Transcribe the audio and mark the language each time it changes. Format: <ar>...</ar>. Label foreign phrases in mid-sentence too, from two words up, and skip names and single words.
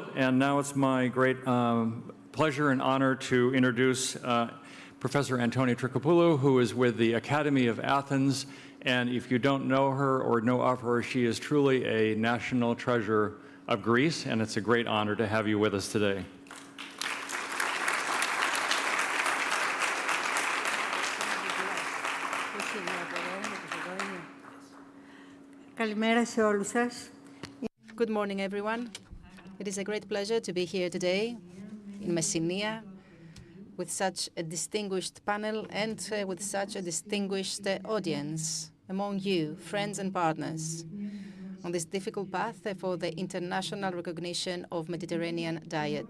<en>And now it's my great pleasure and honor to introduce Professor Antonia Trikopoulou, who is with the Academy of Athens. And if you don't know her or know of her, she is truly a national treasure of Greece, and it's a great honor to have you with us today.</en> <el>Καλημέρα σε όλους σας.</el> <en>Good morning, everyone. It is a great pleasure to be here today in Messinia with such a distinguished panel and with such a distinguished audience among you, friends and partners, on this difficult path for the international recognition of Mediterranean diet.</en>